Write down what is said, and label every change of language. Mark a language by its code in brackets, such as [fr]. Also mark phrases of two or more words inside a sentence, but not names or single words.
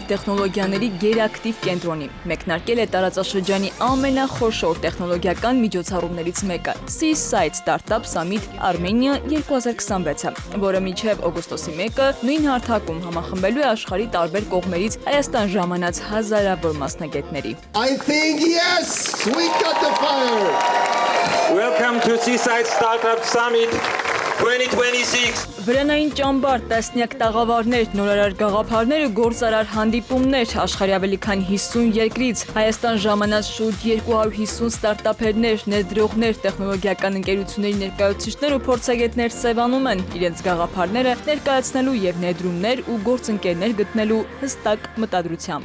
[hy] տեխնոլոգիաների գերակտիվ կենտրոնի։ Մեկնարկել է տարածաշրջանի ամենախոշոր տեխնոլոգիական միջոցառումներից մեկը՝ Seaside Startup Summit Armenia 2026-ը, որը մինչև օգոստոսի 1-ը նույն հարթակում համախմբելու է աշխարհի տարբեր կողմերից Հայաստան ժամանած հազարավոր մասնագետների։ [en] I think yes, we got the fire. Welcome to Seaside Startup Summit 2026. [hy] Վրանային ճամբար, տասնյակ տաղավարներ, նորարար գաղափարներ ու գործարար հանդիպումներ աշխարհի ավելի քան 50 երկրից։ Հայաստան ժամանած շուրջ 250 ստարտափերներ, ներդրողներ, տեխնոլոգիական ընկերությունների ներկայացուցիչներ ու փորձագետներ սևանում են իրենց գաղափարները ներկայացնելու եւ ներդրումներ ու գործընկերներ գտնելու հստակ մտադրությամբ։